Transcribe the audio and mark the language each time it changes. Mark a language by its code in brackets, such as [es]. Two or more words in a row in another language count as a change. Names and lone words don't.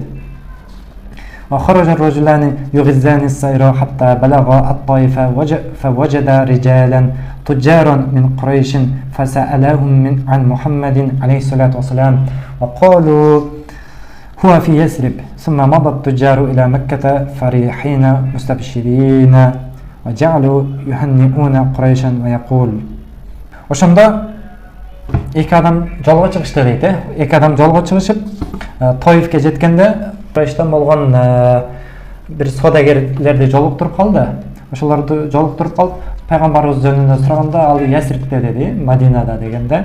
[ar] وخرج الرجلان يغزان السير حتى بلغ الطائف فوجد رجالا تجارا من قريش فسألهم عن محمد عليه الصلاة والسلام وقالوا هو في يثرب ثم مضى التجار إلى مكة فرحين مستبشرين وجعلوا يهنئون قريشا ويقول. [ky] Ошондо эки адам жолго чыгышты дейт. Эки адам жолго чыгышып Тоифке жеткенде Курайштан болгон бир содагерлерди жолуктуруп калды. Ошолорду жолуктуруп калып, пайгамбарыбыз жөнүндө сураганда ал Ясрибте деди, Мадинада дегенде.